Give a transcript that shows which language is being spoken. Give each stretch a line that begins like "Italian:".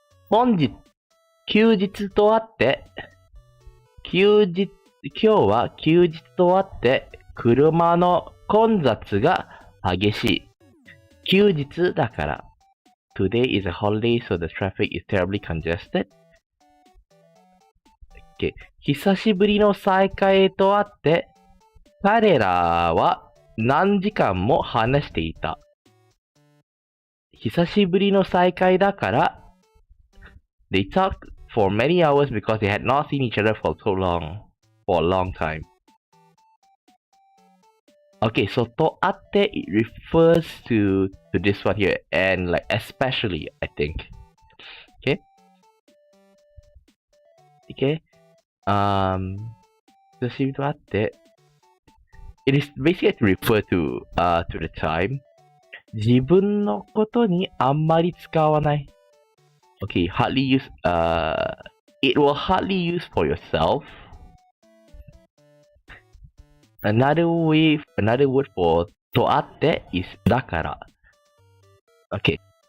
Japanese: 本日、休日とあって、今日は休日とあって、車の混雑が激しい。休日だから。
English: Today is a holiday, so the traffic is terribly congested. Okay.
Japanese: 久しぶりの再会とあって、彼らは何時間も話していた。久しぶりの再会だから、
English: They talked for many hours because they had not seen each other for a long time. Okay, so とあって it refers to this one here, and like especially, I think. Okay. Okay.
Japanese: 久しぶりとあって
English: it is basically to refer to the time.
Japanese: 自分のことにあんまり使わない。
English: Okay, hardly use, it will hardly use for yourself. Another word for とあって is だから。 Okay.